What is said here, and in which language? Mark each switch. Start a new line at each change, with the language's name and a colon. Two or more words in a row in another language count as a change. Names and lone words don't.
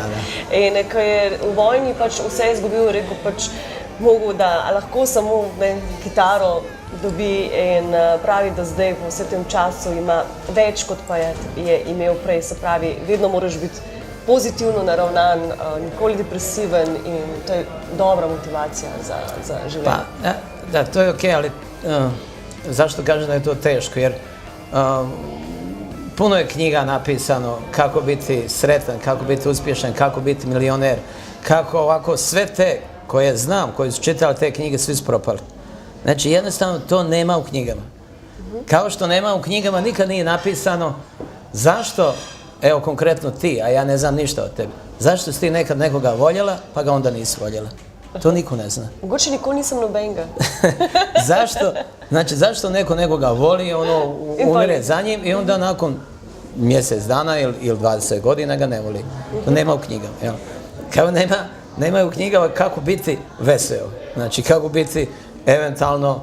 Slovenian: In ko je v vojni pač vse izgubil, rekel pač mogo, da lahko samo kitaro dobi in pravi, da zdaj v vsem tem času ima več, kot pa je imel prej. Se pravi, vedno moraš biti pozitivno naravnan, nikoli depresiven in to je dobra motivacija za življenje.
Bosnian: Da, to je okej, ali zašto kažem da je to teško? Jer puno je knjiga napisano kako biti sretan, kako biti uspješan, kako biti milioner, kako ovako sve te koje znam, koji su čitali te knjige, svi su propali. Znači, jednostavno to nema u knjigama. Kao što nema u knjigama, nikad nije napisano zašto, evo konkretno ti, a ja ne znam ništa od tebe, zašto si ti nekad nekoga voljela, pa ga onda nisi voljela. To niko ne zna.
Slovenian: Mogoče nikoli nisem nobenega.
Bosnian: Zašto neko nekoga voli, umire za njim i onda nakon mjesec dana ili 20 godina ga ne voli. To nema u knjigama. Kao nemaju u knjigama kako biti veseo. Znači, kako biti eventualno...